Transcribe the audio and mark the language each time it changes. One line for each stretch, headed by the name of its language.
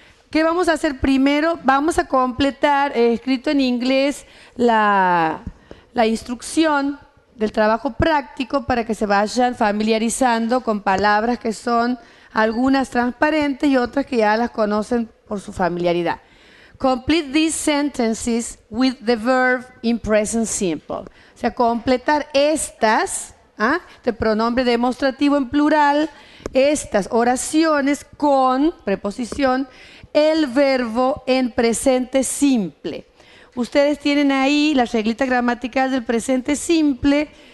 Spanish: ¿Qué vamos a hacer primero? Vamos a completar, escrito en inglés, la instrucción del trabajo práctico para que se vayan familiarizando con palabras que son algunas transparentes y otras que ya las conocen por su familiaridad.
English: Complete these sentences with the verb in present simple.
Spanish: O sea, completar estas, de pronombre demostrativo en plural, estas oraciones con preposición, el verbo en presente simple. Ustedes tienen ahí la reglita gramatical del presente simple.